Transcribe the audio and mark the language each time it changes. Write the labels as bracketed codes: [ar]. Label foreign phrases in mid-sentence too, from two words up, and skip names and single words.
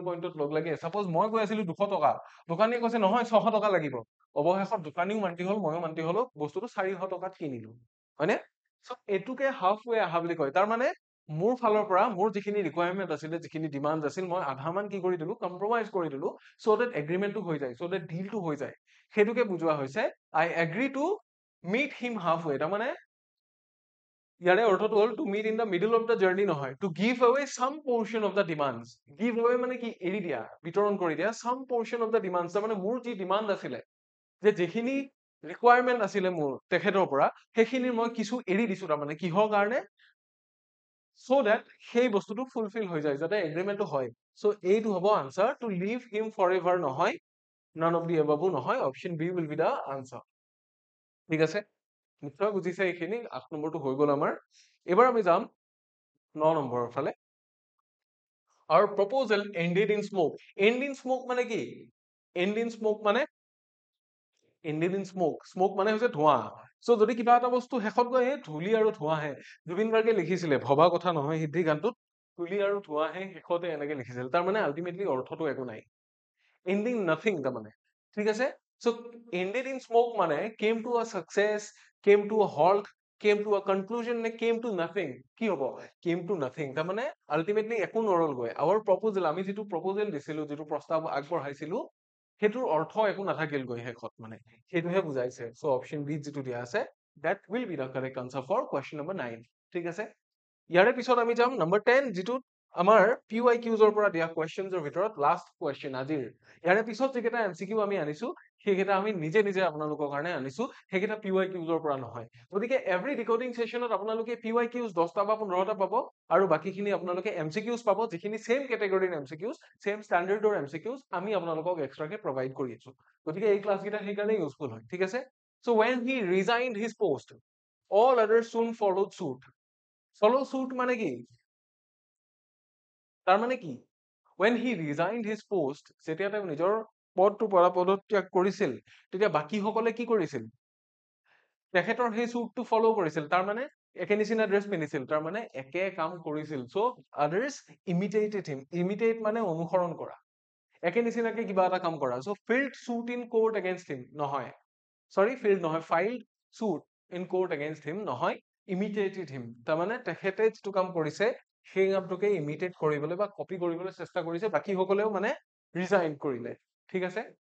[as] পইণ্টত লগ লাগে সাপোজ মই কৈ আছিলো 200 টকা দোকানীয়ে কৈছে নহয় 600 টকা লাগিব অৱশেষত দোকানীও মান্তি হল ময়ো মান্তি হলো বস্তুটো 400 টকাত কিনিলো হয়নে সো এটুকে [en] half way [as] আহা বুলি কয় তাৰ মানে মোৰ ফালৰ পৰা মোৰ যিখিনি ৰিকুৱাৰমেণ্ট আছিলে যিখিনি ডিমাণ্ড আছিল মই আধা মান কি কৰি দিলো কম্প্ৰমাইজ কৰি দিলো [en] so that [as] এগ্ৰিমেন্টটো হৈ যায় [en] so that [as] ডিলটো হৈ যায় সেইটোকে বুজোৱা হৈছে [en] I agree to meet him half way [as] তাৰ মানে ইয়াৰে অৰ্থটো হ'ল [en] to meet in the middle of the journey [as] নহয় [en] to give away some portion of the demands give away [as] মানে কি এৰি দিয়া বিতৰণ কৰি দিয়া [en] some portion of the demands [as] তাৰ মানে মোৰ যি ডিমাণ্ড আছিলে যে যিখিনি ৰিকুৱাৰমেণ্ট আছিলে মোৰ তেখেতৰ পৰা সেইখিনি মই কিছু এৰি দিছো তাৰমানে কিহৰ কাৰণে [en] so that [as] সেই বস্তুটো ফুলফিল হৈ যায় যাতে এগ্ৰিমেন্টটো হয় সো এইটো হ'ব আনসাৰ [en] to leave him forever [as] নহয় [en] none of the above [as] নহয় [en] option B will be the answer [as] ঠিক আছে নিশ্চয় বুজিছে এইখিনি 8 নম্বৰটো হৈ গ'ল আমাৰ এবাৰ আমি যাম 9 নম্বৰৰ ফালে [en] our proposal ended in smoke end in smoke [as] মানে কি end in smoke মানে [en] ended in smoke [as] smoke মানে হৈছে ধোঁৱা সো যদি কিবা এটা বস্তু শেষত গৈ ধূলি আৰু ধোঁৱাহে জুবিন গাৰ্গে লিখিছিলে ভবা কথা নহয় সিদ্ধি গানটোত ধূলি আৰু ধোঁৱাহে শেষতে এনেকে লিখিছিল তাৰ মানে আলটিমেটলি অৰ্থটো একো নাই [en] ending nothing [as] তাৰ মানে ঠিক আছে সো [en] ended in smoke [as] মানে [en] came to a success came to a halt came to a conclusion নে came to nothing [as] কি হ'ব [en] came to nothing [as] তাৰ মানে আলটিমেটলি একো নৰলগৈ [en] our proposal [as] আমি যিটো proposal দিছিলো যিটো প্ৰস্তাৱ আগবঢ়াইছিলো সেইটোৰ অৰ্থ একো নাথাকিলগৈ শেষত মানে সেইটোহে বুজাইছে সো [en] option B [as] যিটো দিয়া আছে [en] that will be the correct answer for question number 9 [as] ঠিক আছে ইয়াৰে পিছত আমি যাম নম্বৰ 10 যিটো আমাৰ PYQs পৰা দিয়া কোৱেশ্চনছৰ ভিতৰত [en] last question [as] আজিৰ ইয়াৰে পিছত যিকেইটা এমচিকিউ আমি আনিছো সেইকেইটা আমি নিজে নিজে আপোনালোকৰ কাৰণে আনিছো সেইকেইটা PYQs পৰা নহয় গতিকে [en] every decoding [as] সেশনত আপোনালোকে PYQs 10টা বা 15টা পাব আৰু বাকিখিনি আপোনালোকে এমচিকিউজ পাব যিখিনি সেম কেটেগৰীৰ এমচিকিউজ সেম ষ্টেণ্ডাৰ্ডৰ এমচিকিউজ আমি আপোনালোকক এক্সট্ৰাকে প্ৰভাইড কৰি আছো গতিকে এই ক্লাছ কেইটা সেইকাৰণে ইউজফুল হয় ঠিক আছে সো [en] when he resigned his post all others soon followed suit follow suit [as] মানে কি তাৰ মানে কি [en] when he resigned his post [as] যেতিয়া তেওঁ নিজৰ পদটো পদত্যাগ কৰিছিল তেতিয়া বাকীসকলে কি কৰিছিল তেখেতৰ সেই সুটটো ফলো কৰিছিল তাৰ মানে একে নিচিনা ড্ৰেছ পিন্ধিছিল তাৰ মানে একে কাম কৰিছিল [en] so others imitated him [as] ইমিটেট মানে অনুসৰণ কৰা একে নিচিনাকে কিবা এটা কাম কৰা [en] so filled suit in court against him [as] নহয় সৰি ফিল্ড নহয় [en] filed suit in court against him [as] নহয় [en] imitated him [as] তাৰ মানে তেখেতে যিটো কাম কৰিছে সেই কামটোকে ইমিটেট কৰিবলৈ বা কপি কৰিবলৈ চেষ্টা কৰিছে বাকি সকলেও মানে ৰিজাইন কৰিলে ঠিক আছে